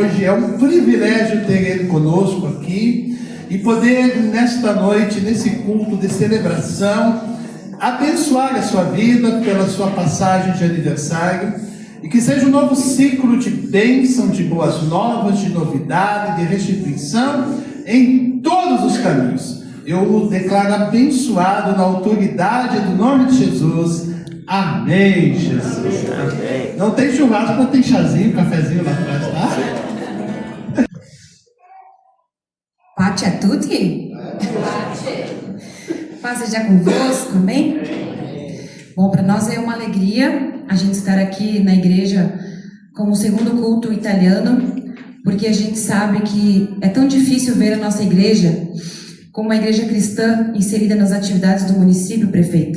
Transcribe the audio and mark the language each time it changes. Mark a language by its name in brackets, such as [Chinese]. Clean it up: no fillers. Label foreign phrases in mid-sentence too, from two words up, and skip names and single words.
[Portuguese] É um privilégio ter ele conosco aqui e poder, nesta noite, nesse culto de celebração, abençoar a sua vida pela sua passagem de aniversário e que seja um novo ciclo de bênção, de boas novas, de novidade, de restituição em todos os caminhos. Eu o declaro abençoado na autoridade do nome de Jesus. Amém, Jesus. Amém. Não tem churrasco, não tem chazinho, cafezinho lá atrás, tá? [Italian] Pace a tutti? [Portuguese] Paz seja convosco, amém? Bom, para nós é uma alegria a gente estar aqui na igreja como o segundo culto italiano, porque a gente sabe que é tão difícil ver a nossa igreja como uma igreja cristã inserida nas atividades do município, prefeita.